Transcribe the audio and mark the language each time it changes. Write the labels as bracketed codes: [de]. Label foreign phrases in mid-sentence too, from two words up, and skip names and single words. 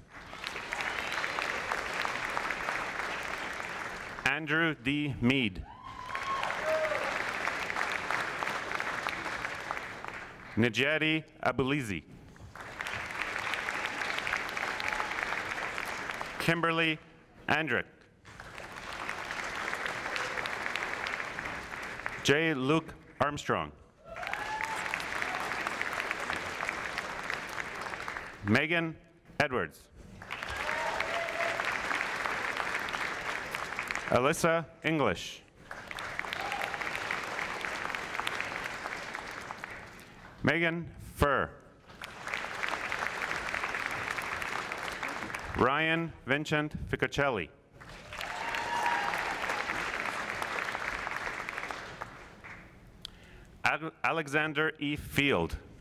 [en] Andrew D. Mead. Najati Abulizi. Kimberly Andrick. J. Luke Armstrong. Megan Edwards. Alyssa English. Megan Furr. Ryan Vincent Ficocelli. Alexander E. Field.